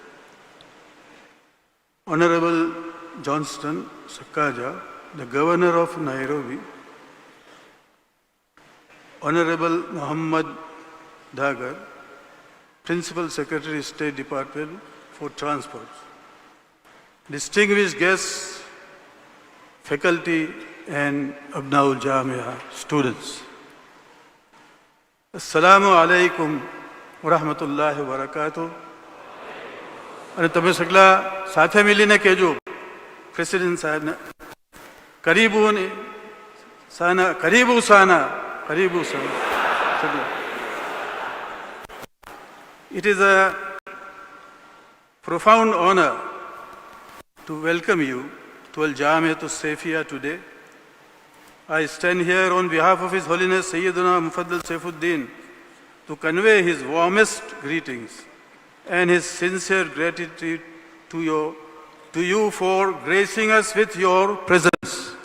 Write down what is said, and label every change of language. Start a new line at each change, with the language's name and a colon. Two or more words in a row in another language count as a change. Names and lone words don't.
English: Honorable Johnston Sakaja, the Governor of Nairobi, Honorable Muhammad Dagar, Principal Secretary, State Department for Transport, distinguished guests, faculty and Abnaul Jamia students.
Arabic: السلام عليكم ورحمة الله وبركاته.
Gujarati: અને તમે સગલા સાથે મળીને કહેજો પ્રેસિડેન્ટ સાહેબને
Swahili: કરીબુ સાના કરીબુ સાના.
English: It is a profound honor to welcome you to Al Jamiat Safia today. I stand here on behalf of His Holiness Sayyidina Mufaddal Saifuddin to convey his warmest greetings and his sincere gratitude to you for gracing us with your presence.